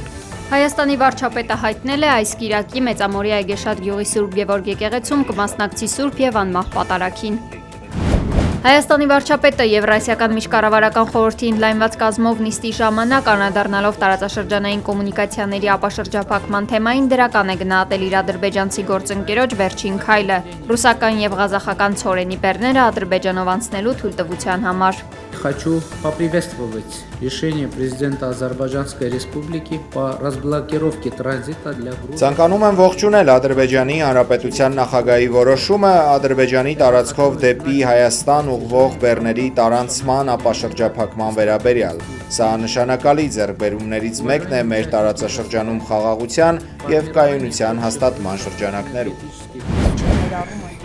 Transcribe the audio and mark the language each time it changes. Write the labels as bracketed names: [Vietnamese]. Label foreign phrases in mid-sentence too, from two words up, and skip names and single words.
[Armenian] Հայաստանի վարչապետը հայտնել է այս կիրակի Մեծամորի Այգեշատ գյուղի Սուրբ Գևորգ եկեղեցում կմասնակցի Սուրբ եւ անմահ պատարագին։ Հայաստանի վարչապետը Եվրասիական միջկառավարական խորհրդի ընդլայնված կազմով նիստի ժամանակ անդրադառնալով տարածաշրջանային կոմունիկացիաների ապաշրջափակման թեմային դրական է գնահատել իր ադրբեջանցի գործընկերոջ վերջին քայլը՝ ռուսական եւ ղազախական ցորենի բեռները Ադրբեջանով անցնելու թույլտվության համար։ [Russian] Хочу поприветствовать решение президента Азербайджанской республики по разблокировке транзита для Грузии. [Armenian] Ցանկանում եմ ողջունել Ադրբեջանի Հանրապետության նախագահի որոշումը Ադրբեջանի տարածքով դեպի Հայաստան ուղղվող բեռների տարանցման ապաշրջափակման վերաբերյալ։ Սա նշանակալի ձեռքբերումներից մեկն է մեր տարածաշրջանում խաղաղության եւ կայունության հաստատման շրջանակներում։